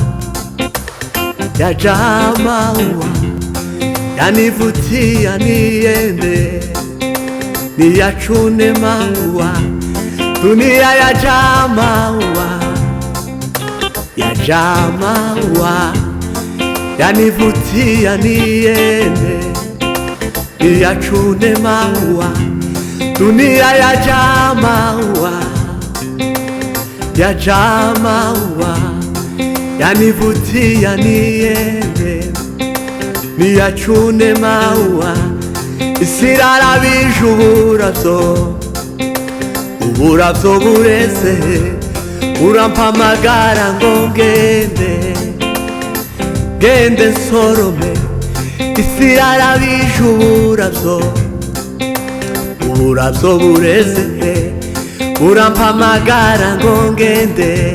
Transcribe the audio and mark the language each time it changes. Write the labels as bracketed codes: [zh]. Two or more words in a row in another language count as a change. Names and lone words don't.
[sw] yanivutia niende niyachune maua dunia yajaa maua yanivutia niende niyachune maua dunia yajaa maua yanivutia niende niyachune maua [rn] isi irarabije uburavyo bureze urampamagara ngo ngende nsorome isi irarabije uburavyo bureze urampamagara ngo ngende